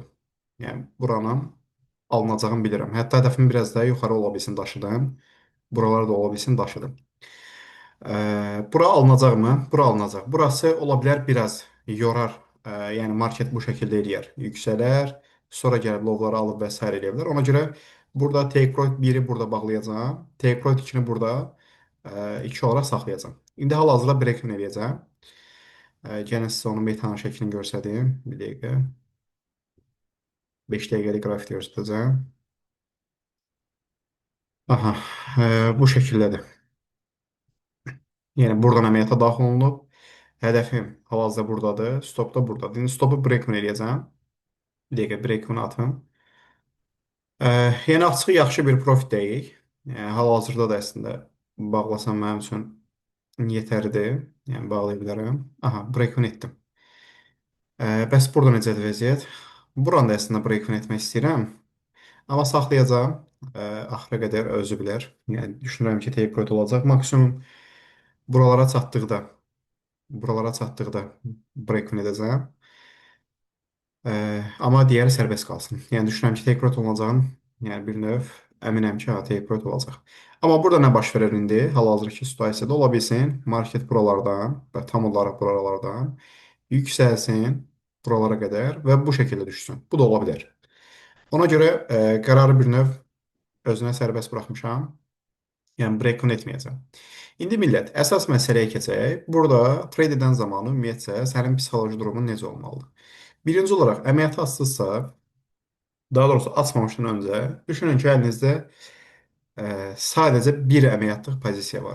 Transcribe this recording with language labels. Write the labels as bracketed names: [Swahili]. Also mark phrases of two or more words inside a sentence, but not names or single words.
[Azerbaijani] Yəni buranın alınacağını bilirəm. Hətta hədəfim biraz da yuxarı ola bilsin daşıdım. Buralar da ola bilsin daşıdım. Bura alınacaqmı? Bura alınacaq. Burası ola bilər biraz yorar. Yəni market bu şəkildə eləyər. Yüksələr, sonra gəlib lovları alıb və s. eləyə bilər. Ona görə burada [English] take profit [Azerbaijani] 1-i burada bağlayacağam. [English] Take profit [Azerbaijani] 2-ni burada 2 olaraq saxlayacağam. İndi hal-hazırda break-even eləyəcəm. Gəlin sizə onun metanın şəklini göstəreyim. Bir dəqiqə. 5 dəqiqəlik qrafik göstərəcəm. Aha, bu şəkildədir. Yəni buradan əməliyyata daxil olunub. Hədəfim hal-hazırda buradadır. Stop da buradadır. İndi stopu break-even eləyəcəm. Bir dəqiqə break-even atım. Yəni açıq yaxşı bir profit deyil. Hal-hazırda da əslində bağlasam mənim üçün yetərlidir. Yəni bağlaya bilərəm. Aha, break-even etdim. Bəs burada necədir vəziyyət? Buranı da əslində break-even etmək istəyirəm. Amma saxlayacağım. Axıra qədər özü bilər. Yəni düşünürəm ki, [English] take profit [Azerbaijani] olacaq. Maksimum buralara çatdıqda break-even edəcəm. Amma digəri sərbəst qalsın. Yəni düşünürəm ki, [English] take profit [Azerbaijani] olacağın, yəni bir növ əminəm ki, ha, [English] take profit [Azerbaijani] olacaq. Amma burada nə baş verir indi? Hal-hazırki situasiyada ola bilsin, market buralardan və tam olaraq buralardan yüksəlsin buralara qədər və bu şəkildə düşsün. Bu da ola bilər. Ona görə qərarı bir növ özünə sərbəst buraxmışam. Yəni break-even etməyəcəm. İndi millət, əsas məsələyə keçək. Burada trade edən zamanı ümumiyyətcə sənin psixoloji durumun necə olmalıdır? Birinci olaraq əməliyyatı açsınızsa, daha doğrusu açmamışdan öncə düşünün ki, əlinizdə sadəcə bir əməliyyatlıq pozisiya var.